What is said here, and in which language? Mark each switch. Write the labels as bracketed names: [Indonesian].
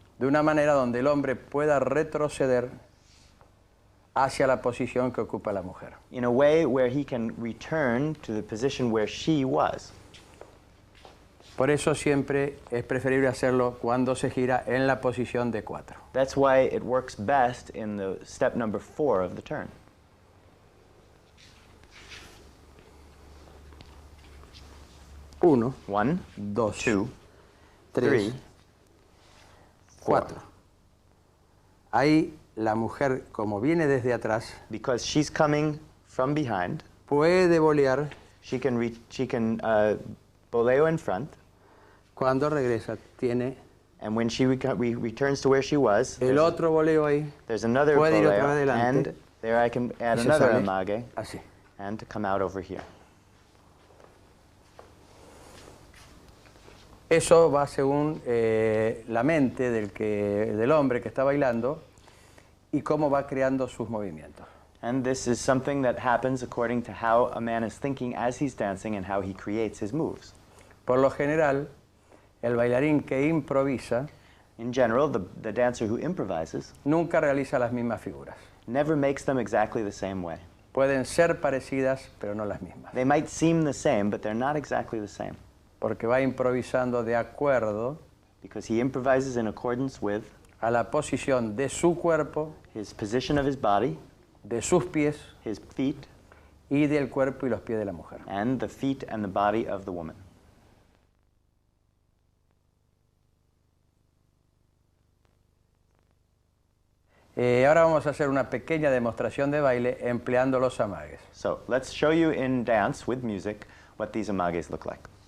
[Spanish] de una manera donde el hombre pueda retroceder hacia la posición que ocupa la mujer. [English] in a way where he can return to the position where she was. [Spanish] Por eso siempre es preferible hacerlo cuando se gira en la posición de 4. [English] That's why it works best in the step number 4 of the turn. 1, 1, 2, 2, 3, 4. [Spanish] Ahí la mujer, como viene desde atrás, [English] because she's coming from behind, [Spanish] puede volear. [English] She can boleo in front. [Spanish] Cuando regresa tiene [English] and when she returns to where she was, [Spanish] el otro voleo ahí. [English] There's another [Spanish] puede ir [English] boleo, [Spanish] otra vez adelante, [English] and there I can add [Spanish] y [English] another [Spanish] sale [English] amage [Spanish] así. [English] and come out over here. [Spanish] Eso va según la mente del hombre que está bailando y cómo va creando sus movimientos. [English] And this is something that happens according to how a man is thinking as he's dancing and how he creates his moves. [Spanish] Por lo general, el bailarín que improvisa, [English] in general, the dancer who improvises, [Spanish] nunca realiza las mismas figuras. [English] Never makes them exactly the same way. [Spanish] Pueden ser parecidas, pero no las mismas. [English] They might seem the same, but they're not exactly the same. [Spanish] Porque va improvisando de acuerdo [English] because he improvises in accordance with [Spanish] a la posición de su cuerpo, [English] his position of his body, [Spanish] de sus pies, [English] his feet, [Spanish] y del cuerpo y los pies de la mujer. [English] And the feet and the body of the woman. [Spanish] Ahora vamos a hacer una pequeña demostración de baile empleando los amagues. [English] So, let's show you in dance with music what these amagues look like.